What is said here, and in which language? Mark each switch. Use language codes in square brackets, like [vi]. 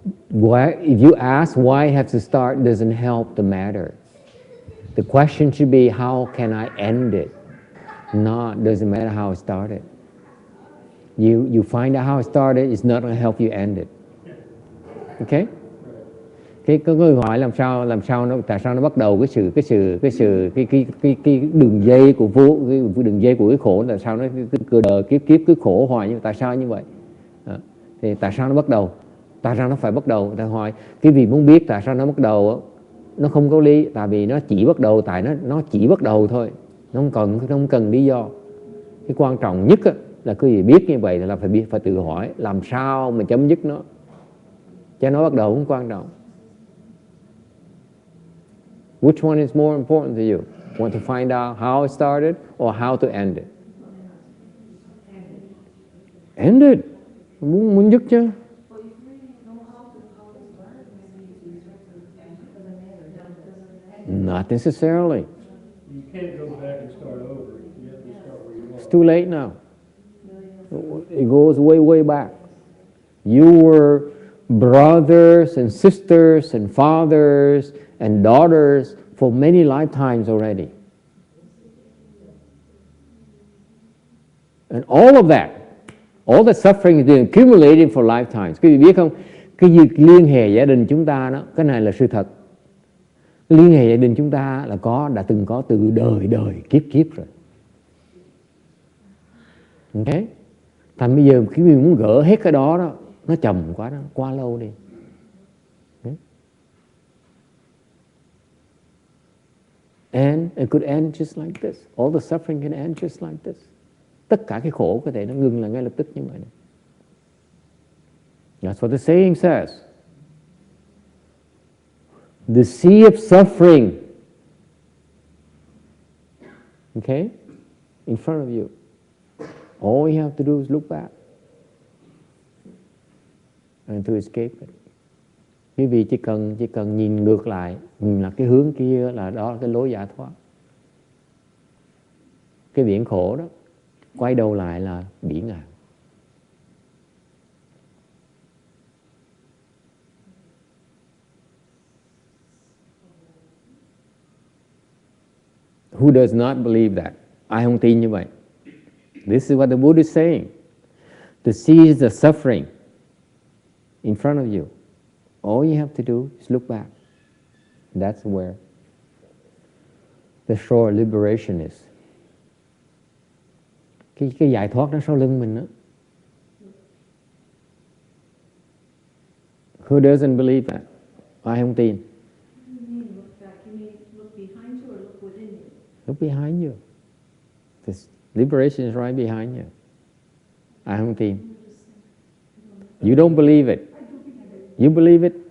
[en] Why, if you ask why it has to start, doesn't help the matter. The question should be, how can I end it? Doesn't matter how it started. You find out how it started, it's not going to help you end it. Okay? [vi] Có người hỏi tại sao nó bắt đầu cái đường dây của đường dây của cái khổ, tại sao nó kiếp cứ khổ hoài, nhưng tại sao như vậy? Thì tại sao nó bắt đầu? Tại sao nó phải bắt đầu? Ta hỏi cái vì muốn biết tại sao nó bắt đầu, nó không có lý, tại vì nó chỉ bắt đầu, tại nó chỉ bắt đầu thôi, nó không cần lý do. Cái quan trọng nhất là quý vị biết như vậy là phải tự hỏi làm sao mà chấm dứt nó, cho nó bắt đầu không quan trọng. [en] Which one is more important to you? Want to find out how it started or how to end it? End it. [vi] Muốn dứt chứ. [en] Not necessarily. You can't go back and start over. You have to start where you are. It's too late now. It goes way, way back. You were brothers and sisters and fathers and daughters for many lifetimes already. And all of that, all the suffering has been accumulated for lifetimes. [vi] Quý vị biết không? Cái việc liên hệ gia đình chúng ta đó, cái này là sự thật. Liên hệ gia đình chúng ta là đã từng có từ đời kiếp rồi. Ok? Thành bây giờ khi mình muốn gỡ hết cái đó, nó chậm quá đó, quá lâu đi. Okay? [en] And it could end just like this. All the suffering can end just like this. [vi] Tất cả cái khổ có thể nó ngừng là ngay lập tức như vậy. [en] That's what the saying says. The sea of suffering, okay, in front of you. All you have to do is look back and to escape it. [vi] Quý vị chỉ cần nhìn ngược lại, nhìn là cái hướng kia, là đó là cái lối giải thoát. Cái biển khổ đó, quay đầu lại là biển ngàn. [en] Who does not believe that? [vi] Ai không tin như vậy? [en] This is what the Buddha is saying. The seas of suffering in front of you. All you have to do is look back. That's where the shore liberation is. [vi] Cái giải thoát nó sau lưng mình đó. [en] Who doesn't believe that? [vi] Ai không tin? [en] Look behind you. This liberation is right behind you. [vi] Ai không tin? [en] You don't believe it. You believe it?